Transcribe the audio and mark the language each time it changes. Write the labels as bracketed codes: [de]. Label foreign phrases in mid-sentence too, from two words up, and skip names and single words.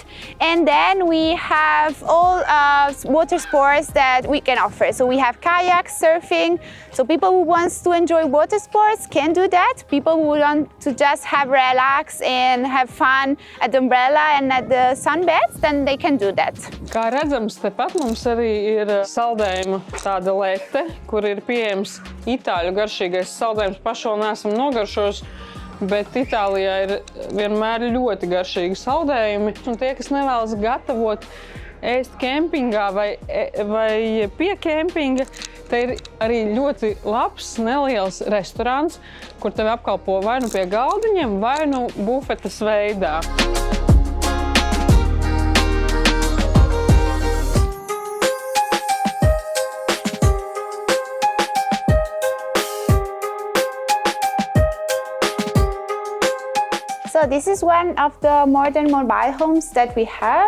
[en] And then we have all water sports that we can offer. So we have kayak, surfing. So people who want to enjoy water sports can do that. People who want to just have relax and have fun at the umbrella and at the sunbeds, then they can do that. [lv] Kā redzams, tepat mums arī ir saldējuma tāda lete, kur ir pieejams itāļu garšīgais saldējums. Paši vēl neesam nogaršos, bet Itālijā ir vienmēr ļoti garšīgi saldējumi. Un tie, kas nevēlas gatavot, ēst kempingā vai pie kempinga, te ir arī ļoti labs, neliels restorāns, kur tevi apkalpo vai nu pie galdiņiem, vai nu bufetes veidā. [en] So this is one of the modern mobile homes that we have.